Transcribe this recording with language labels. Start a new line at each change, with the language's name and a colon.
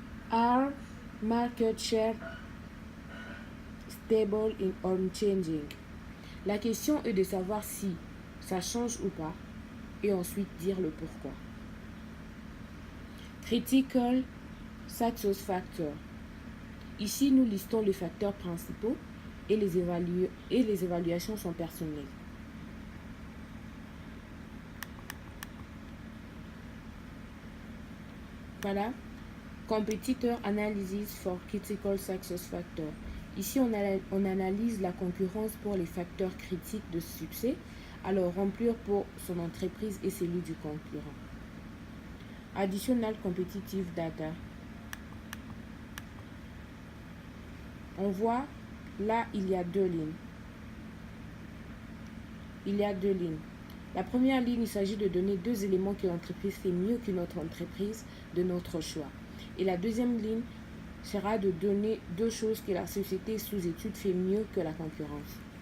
English: Are market share stable or changing?
French: La question est de savoir si ça change ou pas et ensuite dire le pourquoi.
English: Critical success factor.
French: Ici, nous listons les facteurs principaux et les évaluations sont personnelles.
English: Voilà. Competitor analysis for critical success factor.
French: Ici, on analyse la concurrence pour les facteurs critiques de succès, alors remplir pour son entreprise et celui du concurrent.
English: Additional competitive data.
French: On voit là, il y a deux lignes. La première ligne, il s'agit de donner deux éléments que l'entreprise fait mieux qu'une autre entreprise de notre choix. Et la deuxième ligne sera de donner deux choses que la société sous étude fait mieux que la concurrence.